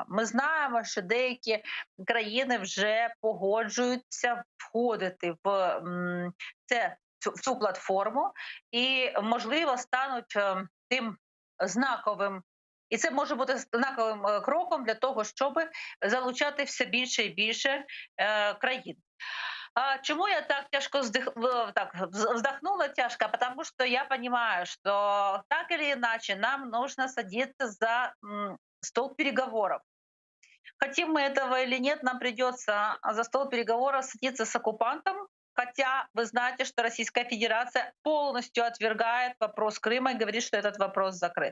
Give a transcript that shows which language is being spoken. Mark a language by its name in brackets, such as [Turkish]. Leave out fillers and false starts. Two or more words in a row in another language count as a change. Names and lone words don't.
[Ukrainian] Ми знаємо, що деякі країни вже погоджуються входити в цю платформу і, можливо, стануть тим знаковим. І це може бути знаковим кроком для того, щоб залучати все більше і більше країн. [Russian] Чему я так тяжко вздохнула тяжко? Потому что я понимаю, что так или иначе нам нужно садиться за стол переговоров. Хотим мы этого или нет, нам придется за стол переговоров садиться с оккупантом, хотя вы знаете, что Российская Федерация полностью отвергает вопрос Крыма и говорит, что этот вопрос закрыт.